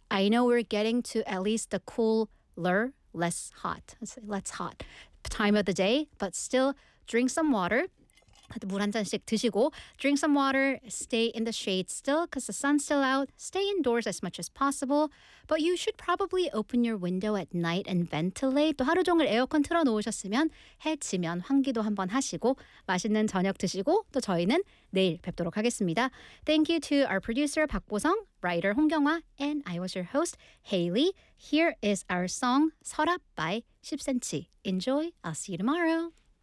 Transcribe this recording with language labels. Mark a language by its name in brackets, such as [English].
[English] I know we're getting to at least the cooler, less hot. Let's say less hot time of the day, but still drink some water. 물 한 잔씩 드시고, drink some water, stay in the shade still because the sun's still out, stay indoors as much as possible, but you should probably open your window at night and ventilate. [Korean] 또 하루 종일 에어컨 틀어놓으셨으면 해지면 환기도 한번 하시고 맛있는 저녁 드시고 또 저희는 내일 뵙도록 하겠습니다. [English] Thank you to our producer 박보성, writer 홍경화, and I was your host, Hailey. Here is our song, 서랍 by 10cm. Enjoy, I'll see you tomorrow.